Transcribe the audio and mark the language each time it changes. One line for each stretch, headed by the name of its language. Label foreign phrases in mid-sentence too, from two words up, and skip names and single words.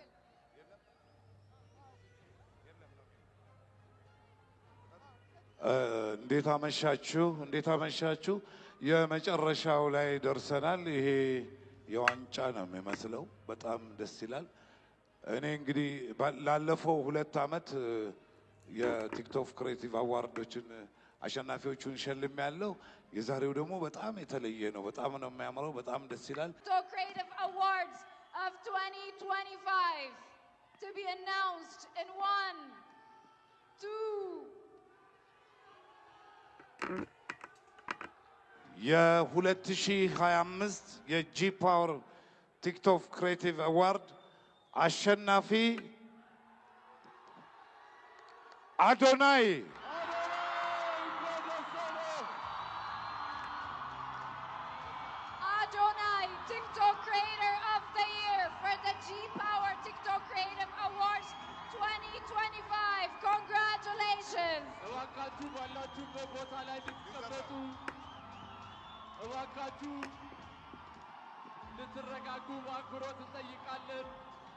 Amharic: እንዴት አመሻችሁ፣ እንዴት አመሻችሁ። የመጨረሻው ላይ ደርሰናል። ይሄ የዋንጫ ነው የሚመስለው። በጣም ደስ ይላል። እኔ እንግዲህ ላለፈው 2 ዓመት የቲክቶክ ክሬቲቭ አዋርዶችን አሸናፊዎቹን ሸልም ያለው። የዛሬው ደግሞ በጣም የተለየ ነው። በጣም ነው የሚያምረው። በጣም ደስ ይላል።
English: TikTok Creative Awards of 2025 to be announced in 1, 2
Amharic: የ2025 የጂ ፓወር ቲክቶክ ክሬቲቭ አዋርድ አሸናፊ አዶናይ
English: TikTok Creator of the Year for the G Power TikTok Creative Awards 2025. Congratulations!
Amharic: እባካችሁ ባላችሁበት ቦታ ላይ እንድትቀመጡ፣ እባካችሁ እንድትረጋጉ በአክብሮት እንጠይቃለን።